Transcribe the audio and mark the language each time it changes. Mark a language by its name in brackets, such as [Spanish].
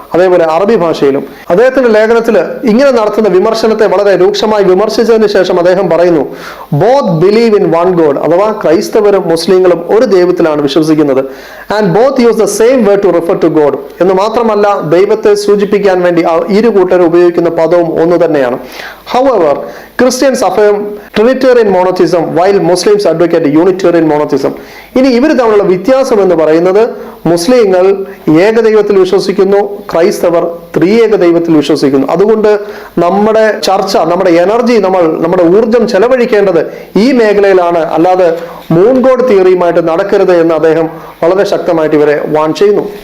[Malayalam] അതേപോലെ അറബി ഭാഷയിലും. അദ്ദേഹത്തിന്റെ ലേഖനത്തിൽ ഇങ്ങനെ നടത്തുന്ന വിമർശനത്തെ വളരെ രൂക്ഷമായി വിമർശിച്ചതിന് ശേഷം അദ്ദേഹം പറയുന്നു, [English] both believe in one God, [Malayalam] അഥവാ ക്രൈസ്തവരും മുസ്ലിങ്ങളും ഒരു ദൈവത്തിലാണ് വിശ്വസിക്കുന്നത്. [English] And both use the same word to refer to God. [Malayalam] എന്ന് മാത്രമല്ല ദൈവത്തെ സൂചിപ്പിക്കാൻ വേണ്ടി ഇരു കൂട്ടരും ഉപയോഗിക്കുന്ന പദവും ഒന്ന് തന്നെയാണ്. [English] However, Christians affirm Trinitarian monotheism while Muslims advocate Unitarian monotheism. [Malayalam] ഇനി ഇവർ തമ്മിലുള്ള വ്യത്യാസം എന്ന് പറയുന്നത് മുസ്ലിങ്ങൾ ഏകദൈവത്തിൽ വിശ്വസിക്കുന്നു, ക്രൈസ്തവർ ത്രിയേക ദൈവത്തിൽ വിശ്വസിക്കുന്നു. അതുകൊണ്ട് നമ്മുടെ ചർച്ച, നമ്മുടെ എനർജി, നമ്മുടെ ഊർജം ചെലവഴിക്കേണ്ടത് ഈ മേഖലയിലാണ്, അല്ലാതെ മൂൺ ഗോഡ് തിയറിയുമായിട്ട് നടക്കരുത് എന്ന് അദ്ദേഹം വളരെ ശക്തമായിട്ട് ഇവരെ വാൺ ചെയ്യുന്നു.